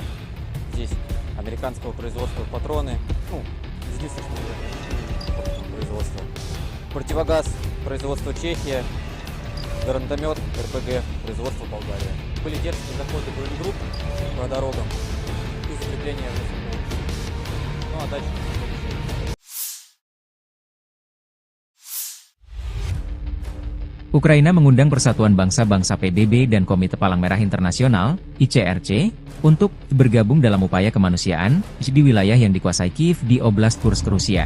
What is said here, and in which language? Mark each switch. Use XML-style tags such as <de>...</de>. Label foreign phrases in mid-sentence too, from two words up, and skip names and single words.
<ru>Здесь американского производства патроны, единственное производства. Противогаз производства Чехия, гранатомет РПГ производства Болгария. Были дерзкие заходы групп по дорогам и закрепление. Ну а дальше.</ru> <id>Ukraina mengundang Persatuan Bangsa-Bangsa PBB dan Komite Palang Merah Internasional, ICRC, untuk bergabung dalam upaya kemanusiaan di wilayah yang dikuasai Kiev di Oblast Kursk, Rusia.</id>